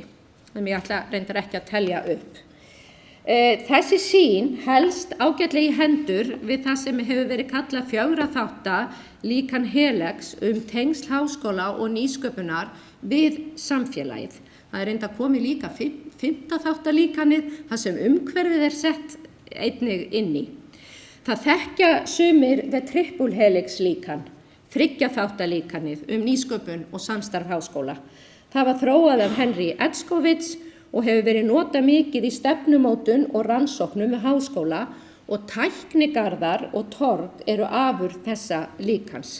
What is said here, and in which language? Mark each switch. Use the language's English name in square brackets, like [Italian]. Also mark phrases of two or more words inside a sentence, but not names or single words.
[Icelandic] En ég ætla reyndar ekki að telja upp. Þessi sýn helst ágætlega í hendur við það sem hefur verið kallað 4 þátta líkan Helegs tengsl háskóla og nýsköpunar við samfélagið. Það reyndar komið líka 5. þáttalíkanið þar sem umhverfið sett einnig inn í. Það þekkja sumir [English] the triple helix [Icelandic] líkan, 3 þáttalíkanið nýsköpun og samstarf háskóla. Það var þróað af Henry Edskowitz og hefur verið notað mikið í stefnumótun og rannsóknum við háskóla og tæknigarðar og torg eru afurð þessa líkans.